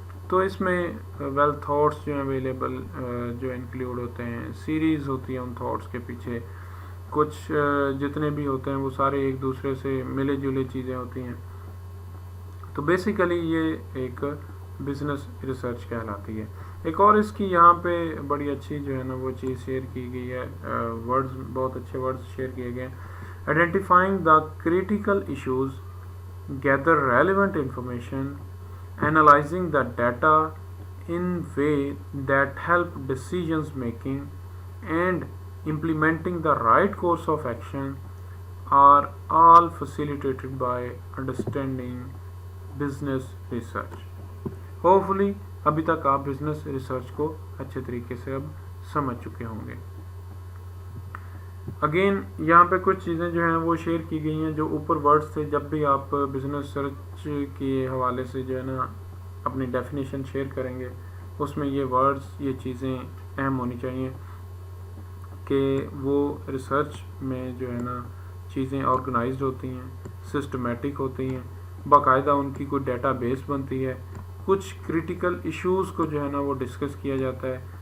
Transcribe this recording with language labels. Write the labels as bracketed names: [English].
[Urdu] تو اس میں well thoughts جو ہیں اویلیبل جو انکلیوڈ ہوتے ہیں, سیریز ہوتی ہے ان تھاٹس کے پیچھے, کچھ جتنے بھی ہوتے ہیں وہ سارے ایک دوسرے سے ملے جلے چیزیں ہوتی ہیں. تو بیسیکلی یہ ایک بزنس ریسرچ کہلاتی ہے. ایک اور اس کی یہاں پہ بڑی اچھی جو ہے نا وہ چیز شیئر کی گئی ہے, ورڈز بہت اچھے ورڈز شیئر کیے گئے ہیں. [English] Identifying the critical issues, gather relevant information, analysing the data in way that help decisions making, and implementing the right course of action are all facilitated by understanding business research. [Urdu] Hopefully ابھی تک آپ business research کو اچھے طریقے سے اب سمجھ چکے ہوں گے. اگین یہاں پہ کچھ چیزیں جو ہیں وہ شیئر کی گئی ہیں جو اوپر ورڈز تھے. جب بھی آپ بزنس سرچ کے حوالے سے جو ہے نا اپنی ڈیفینیشن شیئر کریں گے, اس میں یہ ورڈز, یہ چیزیں اہم ہونی چاہیے کہ وہ ریسرچ میں جو ہے نا چیزیں آرگنائزڈ ہوتی ہیں, سسٹمیٹک ہوتی ہیں, باقاعدہ ان کی کوئی ڈیٹا بیس بنتی ہے, کچھ کریٹیکل ایشوز کو جو ہے نا وہ ڈسکس کیا جاتا ہے.